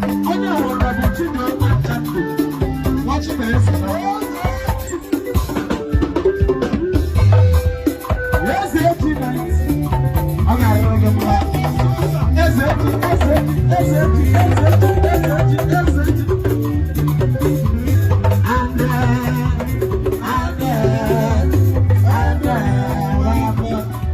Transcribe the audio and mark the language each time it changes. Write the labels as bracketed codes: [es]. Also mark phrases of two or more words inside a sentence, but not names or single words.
[ig] Onye ọbụla bụ Chineoma Nkandu, nwa Chinedu. Eze G ninety. Ọ ga-adịrị gị mma. Eze, eze, eze, eze, eze, eze, eze. [en] And, uh, and, uh, and, uh,